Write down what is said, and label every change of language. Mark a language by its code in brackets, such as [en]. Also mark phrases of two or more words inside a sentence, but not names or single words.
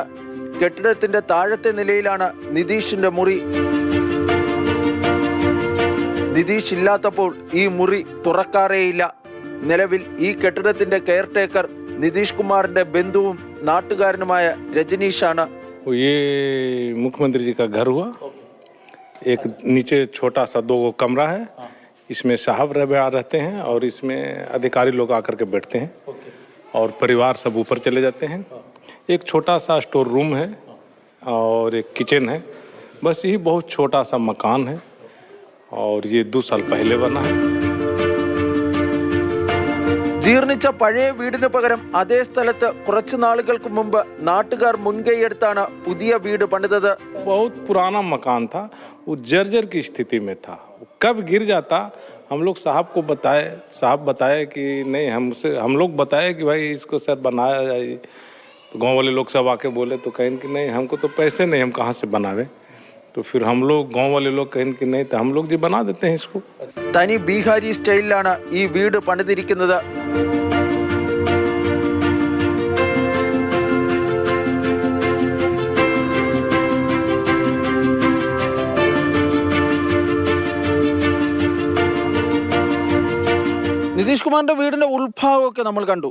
[ml] കെട്ടിടത്തിന്റെ താഴത്തെ നിലയിലാണ് നിതീഷിന്റെ മുറി. നിതീഷ് ഇല്ലാത്തപ്പോൾ ഈ മുറി തുറക്കാറേയില്ല. നിലവിൽ ഈ കെട്ടിടത്തിന്റെ കെയർടേക്കർ നിതീഷ് കുമാറിന്റെ ബന്ധുവും നാട്ടുകാരനുമായ രജനീഷാണ്. [hi] मुख्यमंत्री जी का घर हुआ, एक नीचे छोटा सा 2 कमरा है, इसमें साहब रहते हैं और इसमें अधिकारी लोग आकर के बैठते हैं और परिवार सब ऊपर चले जाते हैं. एक छोटा सा [en] store room [hi] है और एक किचन है. बस यही बहुत छोटा सा मकान है और ये 2 साल पहले बना है. [ml] ജീർണിച്ച പഴയ വീടിന് പകരം അതേ സ്ഥലത്ത് കുറച്ചു നാളുകൾക്ക് മുമ്പ് നാട്ടുകാർ മുൻകൈയെടുത്താണ് പുതിയ വീട് പണിതത്. [hi] बहुत पुराना मकान था, वो जर्जर की स्थिति में था. कब गिर जाता हम लोग साहब बताए कि नहीं, हम लोग बताए कि भाई इसको सर बनाया जाए. तो गांव वाले लोग सब आके बोले, तो कहें कि नहीं, हमको तो पैसे नहीं, हम कहाँ से बनावे. तो फिर हम लोग गांव वाले लोग कहें कि नहीं, तो हम लोग जी बना देते हैं इसको. [ml] തനി ബീഹാരി സ്റ്റൈലിലാണ് ഈ വീട് പണിതിരിക്കുന്നത്. നിതീഷ് കുമാറിൻ്റെ വീടിൻ്റെ ഉൾഭാഗമൊക്കെ നമ്മൾ കണ്ടു.